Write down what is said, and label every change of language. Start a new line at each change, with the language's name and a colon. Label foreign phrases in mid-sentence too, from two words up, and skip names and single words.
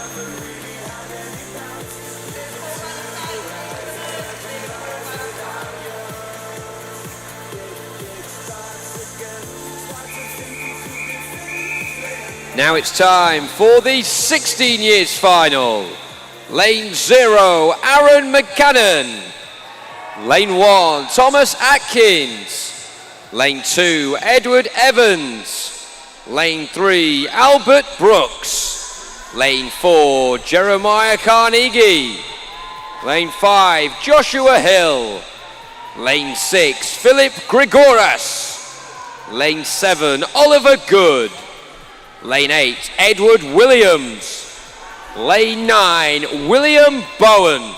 English: Now it's time for the 16 years final. Lane 0, Aaron McCannon. Lane 1, Thomas Atkins. Lane 2, Edward Evans. Lane 3, Albert Brooks. Lane 4, Jeremiah Carnegie. Lane 5, Joshua Hill. Lane 6, Philip Grigoras. Lane 7, Oliver Good. Lane 8, Edward Williams. Lane 9, William Bowen.